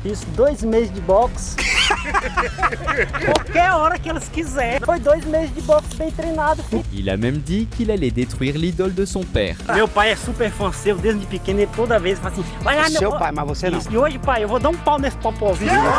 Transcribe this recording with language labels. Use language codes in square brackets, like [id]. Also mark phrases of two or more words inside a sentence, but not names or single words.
[pt] Fiz 2 meses de boxe. Qualquer hora que eles quiserem. Foi 2 meses de boxe bem treinado. [fr] Il a même dit qu'il allait détruire l'idole de son père. [pt] Meu pai é super fã seu, desde pequeno, ele toda vez fala assim: vai lá, meu pai, mas você não. E hoje, pai, eu vou dar pau nesse popozinho.